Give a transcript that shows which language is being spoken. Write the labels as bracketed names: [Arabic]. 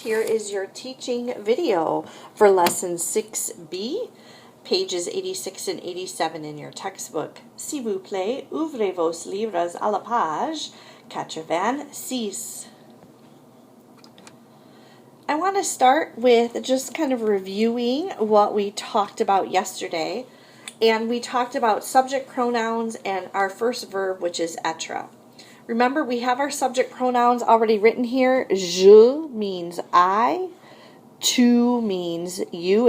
[English] Here is your teaching video for Lesson 6B, pages 86 and 87 in your textbook. [French] S'il vous plaît, ouvrez vos livres à la page 86. [English] I want to start with just kind of reviewing what we talked about yesterday. And we talked about subject pronouns and our first verb, which is être. Remember, we have our subject pronouns already written here. Je means I. Tu means you.